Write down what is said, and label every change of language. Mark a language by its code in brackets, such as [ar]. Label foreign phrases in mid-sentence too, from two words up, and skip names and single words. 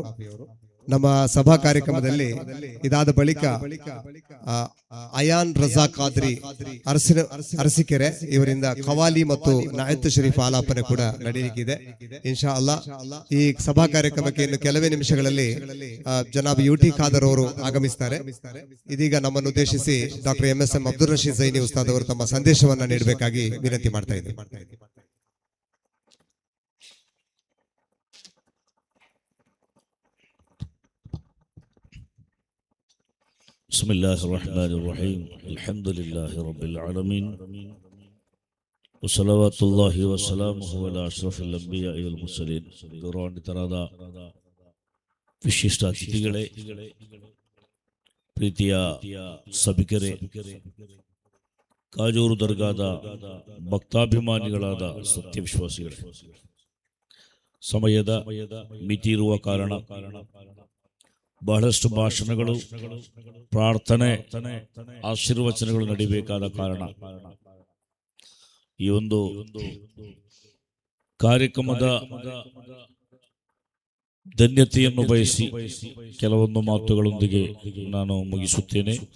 [kn] ನಮ್ಮ ಸಭಾ ಕಾರ್ಯಕ್ರಮದಲ್ಲಿ ಇದಾದ ಬಳಿಕ ಅಯಾನ್ ರಜಾ ಖಾದ್ರಿ ಅರಸಿಕೆರೆ ಇವರಿಂದ ಖವಾಲಿ ಮತ್ತು [ur] نعت شریف [kn] ಆಲಾಪನೆ ಕೂಡ ನಡೆಯಲಿಕ್ಕಿದೆ. [ar] إن شاء الله [kn] ಈ ಸಭಾ ಕಾರ್ಯಕ್ರಮಕ್ಕೆ ಇನ್ನು ಕೆಲವೇ ನಿಮಿಷಗಳಲ್ಲಿ ಜನಾಬ್ UT ಖಾದರ್ ಅವರು ಆಗಮಿಸ್ತಾರೆ. ಇದೀಗ ನಮ್ಮನ್ನು ಉದ್ದೇಶಿಸಿ ಡಾಕ್ಟರ್ MSM ಅಬ್ದುಲ್ ರಶೀದ್ ಝೈನಿ ಉಸ್ತಾದ್ ಅವರು ತಮ್ಮ ಸಂದೇಶವನ್ನ ನೀಡಬೇಕಾಗಿ ವಿನಂತಿ ಮಾಡ್ತಾ ಇದ್ದಾರೆ. [ar] بسم الله الرحمن الرحيم الحمد لله رب العالمين وصلوات الله وسلامه على أشرف الأنبياء والمرسلين. [kn] ಗೌರವಾನ್ವಿತರಾದ ವಿಶಿಷ್ಟ ಅತಿಥಿಗಳೇ, ಪ್ರೀತಿಯ ಸಭಿಕರೇ, ಕಾಜೂರು ದರ್ಗಾದ ಭಕ್ತಾಭಿಮಾನಿಗಳಾದ ಸತ್ಯವಿಶ್ವಾಸಿಗಳೇ, ಸಮಯದ ಮಿತಿ ಇರುವ ಕಾರಣ ಬಹಳಷ್ಟು ಭಾಷಣಗಳು, ಪ್ರಾರ್ಥನೆ, ಆಶೀರ್ವಚನಗಳು ನಡೀಬೇಕಾದ ಕಾರಣ ಈ ಒಂದು ಕಾರ್ಯಕ್ರಮದ ಧನ್ಯತೆಯನ್ನು ಬಯಸಿ ಕೆಲವೊಂದು ಮಾತುಗಳೊಂದಿಗೆ ನಾನು ಮುಗಿಸುತ್ತೇನೆ.